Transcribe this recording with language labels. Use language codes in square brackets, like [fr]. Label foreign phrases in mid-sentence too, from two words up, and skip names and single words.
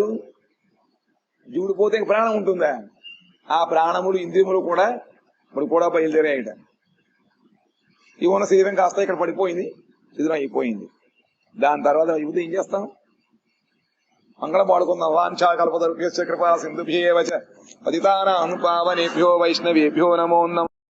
[te] జీవుడు పోతే ఇంక ప్రాణం ఉంటుందా? ఆ ప్రాణములు ఇంద్రియములు కూడా ఇప్పుడు కూడా బయలుదేరాయట. ఈ ఉన్న శరీరం కాస్త ఇక్కడ పడిపోయింది, శరీరం అయిపోయింది. దాని తర్వాత యువత ఏం చేస్తాం? మంగళం పాడుకుందాం. [sa] వాంఛా కల్పతరుభ్యశ్చ కృపా సింధుభ్యేవ చ పతితానాం పావనేభ్యో వైష్ణవేభ్యో నమో నమః.